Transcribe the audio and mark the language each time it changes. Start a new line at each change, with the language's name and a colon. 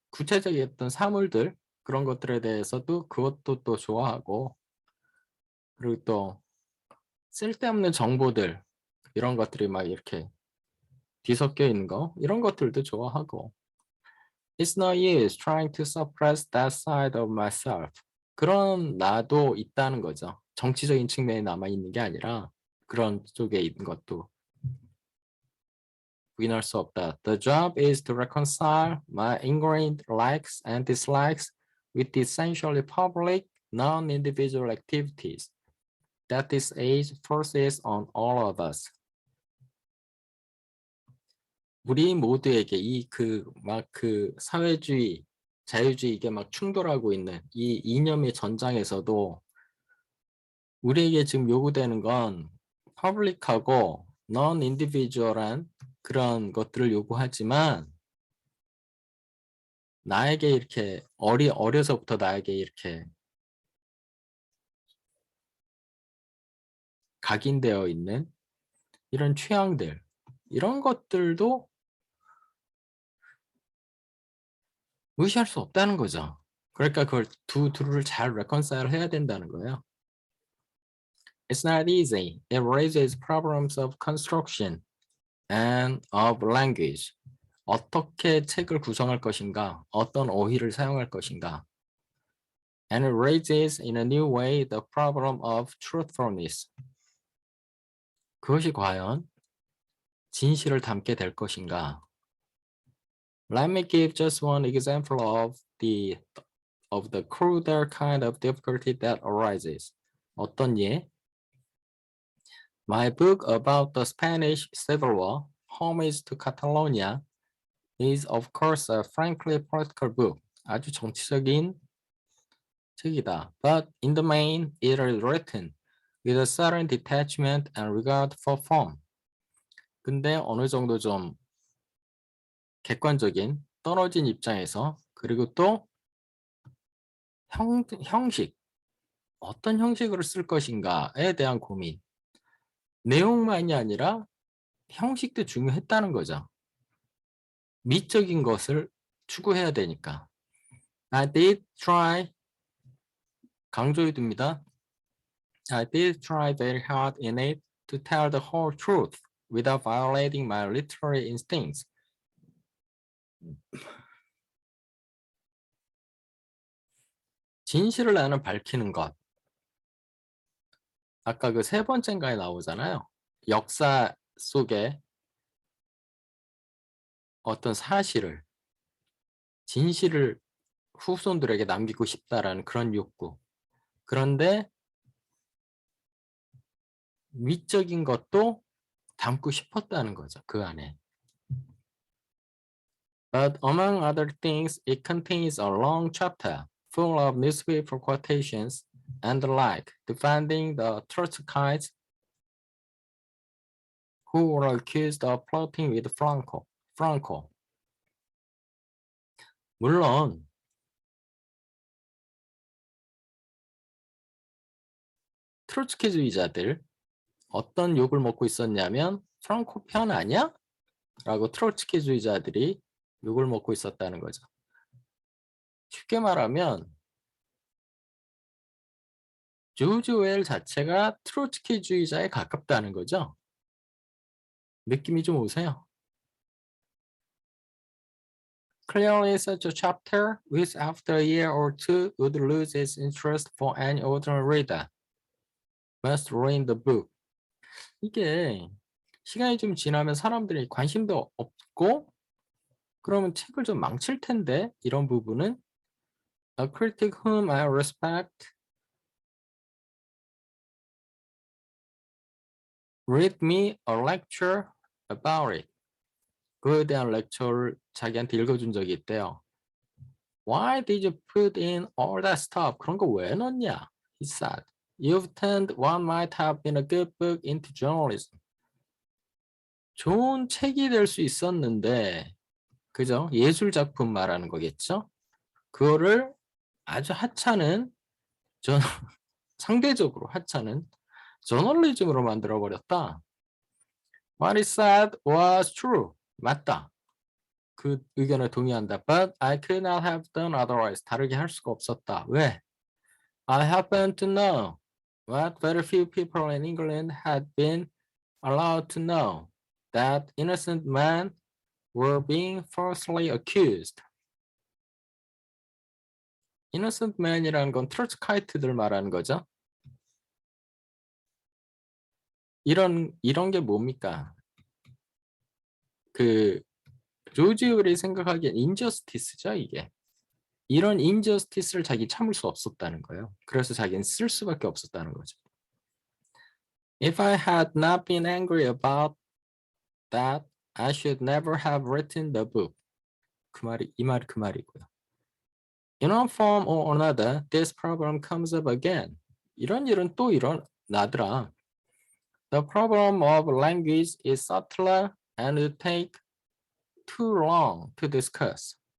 Korean: 구체적인 어떤 사물들 그런 것들에 대해서도 그것도 또 좋아하고 그리고 또 쓸데없는 정보들 이런 것들이 막 이렇게 뒤섞여 있는 거 이런 것들도 좋아하고
English: It's no use trying to suppress that side of myself.
Korean: 그런 나도 있다는 거죠. 정치적인 측면에 남아있는 게 아니라 그런 쪽에 있는 것도 부인할 수 없다.
English: The job is to reconcile my ingrained likes and dislikes with essentially public, non-individual activities that this age forces on all of us.
Korean: 우리 모두에게 그 사회주의, 자유주의 이게 막 충돌하고 있는 이 이념의 전장에서도 우리에게 지금 요구되는 건 퍼블릭하고 non-individual한 그런 것들을 요구하지만 나에게 이렇게 어려서부터 나에게 이렇게 각인되어 있는 이런 취향들, 이런 것들도 무시할 수 없다는 거죠. 그러니까 그걸 둘을 잘 reconcile 해야 된다는 거예요.
English: It's not easy. It raises problems of construction and of language.
Korean: 어떻게 책을 구성할 것인가, 어떤 어휘를 사용할 것인가.
English: And it raises in a new way the problem of truthfulness.
Korean: 그것이 과연 진실을 담게 될 것인가.
English: Let me give just one example of the cruder kind of difficulty that arises.
Korean: 어떤 예?
English: My book about the Spanish Civil War, Homage to Catalonia, is of course a frankly political book.
Korean: 아주 정치적인 책이다.
English: But in the main, it is written with a certain detachment and regard for form.
Korean: 근데 어느 정도 좀 객관적인 떨어진 입장에서 그리고 또 형식, 어떤 형식으로 쓸 것인가에 대한 고민. 내용만이 아니라 형식도 중요했다는 거죠. 미적인 것을 추구해야 되니까.
English: I did try,
Korean: 강조해 둡니다.
English: I did try very hard in it to tell the whole truth without violating my literary instincts.
Korean: 진실을 나는 밝히는 것. 아까 그 세 번째인가에 나오잖아요. 역사 속에 어떤 사실을, 진실을 후손들에게 남기고 싶다라는 그런 욕구. 그런데 위적인 것도 담고 싶었다는 거죠. 그 안에.
English: But among other things, it contains a long chapter full of newspaper quotations and the like, defending the Trotskyites who were accused of plotting with Franco.
Korean: 물론 트로츠키주의자들 어떤 욕을 먹고 있었냐면 프랑코 편 아니야? 라고 트로츠키주의자들이 욕을 먹고 있었다는 거죠. 쉽게 말하면 조지 오웰 자체가 트로츠키주의자에 가깝다는 거죠. 느낌이 좀 오세요?
English: Clearly such a chapter, which after a year or two would lose its interest for any ordinary reader, must read the book.
Korean: 이게 시간이 좀 지나면 사람들이 관심도 없고 그러면 책을 좀 망칠 텐데 이런 부분은
English: A critic whom I respect read me a lecture about it.
Korean: 그에 대한 렉처를 자기한테 읽어준 적이 있대요.
English: Why did you put in all that stuff?
Korean: 그런 거 왜 넣냐?
English: He said. You've turned what might have been a good book into journalism.
Korean: 좋은 책이 될 수 있었는데, 그죠? 예술 작품 말하는 거겠죠? 그거를 아주 하찮은, 상대적으로 하찮은 저널리즘으로 만들어 버렸다.
English: What he said was true.
Korean: 맞다. 그 의견에 동의한다.
English: But I could not have done otherwise.
Korean: 다르게 할 수가 없었다. 왜?
English: I happen to know what very few people in England had been allowed to know, that innocent men were being falsely accused.
Korean: innocent men이라는 건 트로츠카이트들 말하는 거죠. 이런 게 뭡니까? 그 조지 웰이 생각하기엔 인저스티스죠, 이게. 이런 injustice를 자기 참을 수 없었다는 거예요. 그래서 자기는 쓸 수밖에 없었다는 거죠.
English: If I had not been angry about that, I should never have written the book.
Korean: 이 말이 그 말이고요.
English: In one form or another, this problem comes up again.
Korean: 이런 일은 또 일어나더라.
English: The problem of language is subtler and it take too long to discuss.